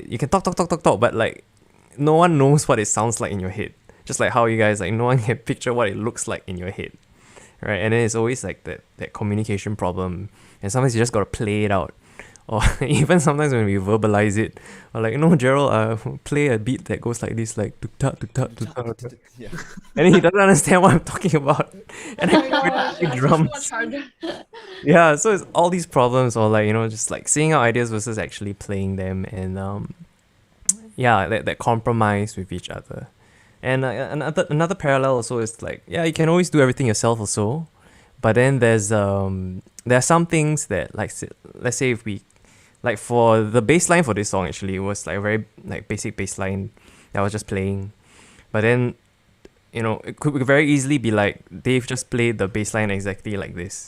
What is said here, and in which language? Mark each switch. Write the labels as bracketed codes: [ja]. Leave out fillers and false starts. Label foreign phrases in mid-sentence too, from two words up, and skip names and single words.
[en] You can talk, but like no one knows what it sounds like in your head. Just like how you guys, like no one can picture what it looks like in your head, right? And then it's always like that communication problem, and sometimes you just gotta play it out, or even sometimes when we verbalize it, or like Gerald, play a beat that goes like this, like tuk tak tuk tak tuk tak, tuk tak. Yeah. And then he doesn't understand what I'm talking about, and Oh I my play gosh, the that's drums. much harder. Yeah, so it's all these problems, or like just like seeing out ideas versus actually playing them, and yeah, that compromise with each other. And another parallel also is like, yeah, you can always do everything yourself also, but then there are some things that, like, let's say if we, like, for the bass line for this song, actually it was like a very like basic bass line that I was just playing, but then it could very easily be like Dave just played the bass line exactly like this.